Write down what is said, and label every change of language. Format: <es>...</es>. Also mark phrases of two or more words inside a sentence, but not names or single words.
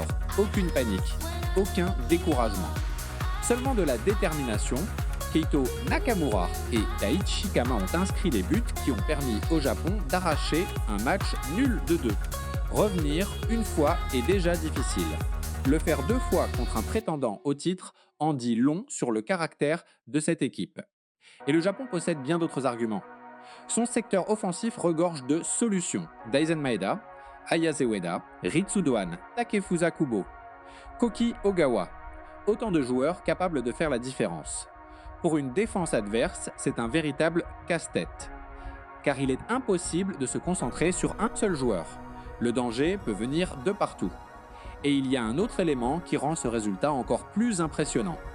<fr>Aucune panique, aucun découragement. Seulement de la détermination, Keito Nakamura et Daichi Kama ont inscrit les buts qui ont permis au Japon d'arracher un match nul de 2. Revenir une fois est déjà difficile. Le faire 2 fois contre un prétendant au titre en dit long sur le caractère de cette équipe. Et le Japon possède bien d'autres arguments. Son secteur offensif regorge de solutions. Daisen Maeda, Ayase Ueda, Ritsu Doan, Takefusa Kubo, Koki Ogawa. Autant de joueurs capables de faire la différence. Pour une défense adverse, c'est un véritable casse-tête. Car il est impossible de se concentrer sur un seul joueur. Le danger peut venir de partout. Et il y a un autre élément qui rend ce résultat encore plus impressionnant.</fr>